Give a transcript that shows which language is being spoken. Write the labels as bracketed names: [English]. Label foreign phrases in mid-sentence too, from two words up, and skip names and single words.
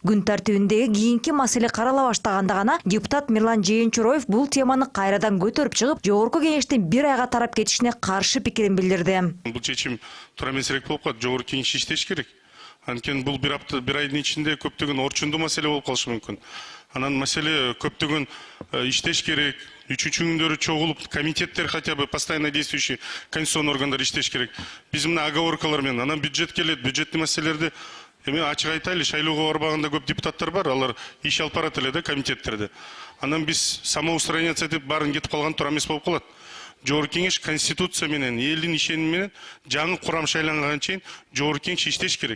[Kyrgyz] Күн тартибиндеги кийинки маселе карала баштаганда гана депутат Мирлан Жээнчуроев бул теманы кайрадан көтөрүп чыгып, жогорку кеңештин бир айга тарап кетишине каршы пикирин билдирди. Бул чечим туура эмесирээк болуп калат. Жогорку кеңеш иштеш керек. Анткени бул бир айдын ичинде көптөгөн орчундуу маселе болуп калышы мүмкүн. Анан маселе көптөгөн иштеш керек. Үчүнчү күндөрү чогулуп комитеттер [Russian] хотя бы постоянно действующий конституционный [Kyrgyz] органдар иштеш керек. Биз мына оговоркалар менен анан бюджет келет, бюджеттик маселелерди эми ачык айтайлы, шайлоого барбаганда көп депутаттар бар, алар иш алып барат эле да комитеттерде. Анан биз самоустраняться деп баарын кетип калган туура эмес болуп калат. Жогорку кеңеш конституция менен, элдин ишеними менен жаңы курам шайланганга чейин жогорку кеңеш иштеш керек.